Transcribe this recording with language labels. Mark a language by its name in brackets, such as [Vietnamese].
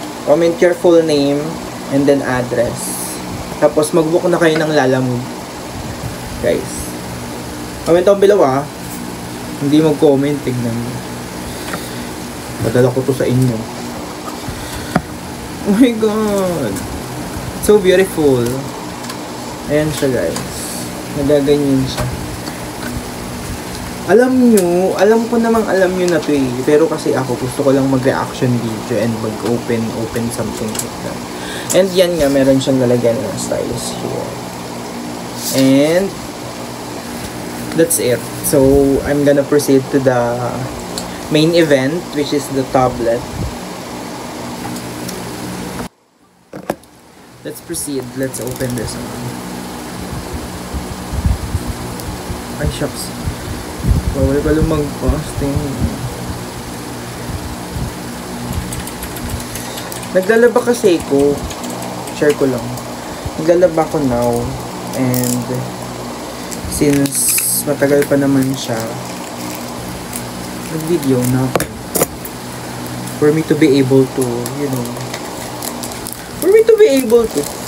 [English] Comment your full name and then address. [Filipino] Tapos mag-book na kayo ng Lalamove. Guys. [English] Comment down below [Filipino] Hindi mag-comment, tignan mo. Padala ko to sa inyo. [English] Oh my god. So beautiful. [Filipino] Ayan siya [English] guys. [Filipino] Nagaganyan siya. Alam ko namang alam nyo na to eh. Pero kasi ako gusto ko lang mag-reaction video and mag-open [English] something like that. [Filipino] And yan nga, meron siyang lalagyan ng stylus here. And [English] that's it. So, I'm gonna proceed to the main event, which is the tablet. Let's proceed. Let's open this one. [Filipino] Ay, shucks. Bawal pala mag-posting. Naglalaba kasi ko. Share ko lang. Naglalaba ko now. And since matagal pa naman siya, nag-video na ako. [English] For me to be able to, you know, for me to be able to.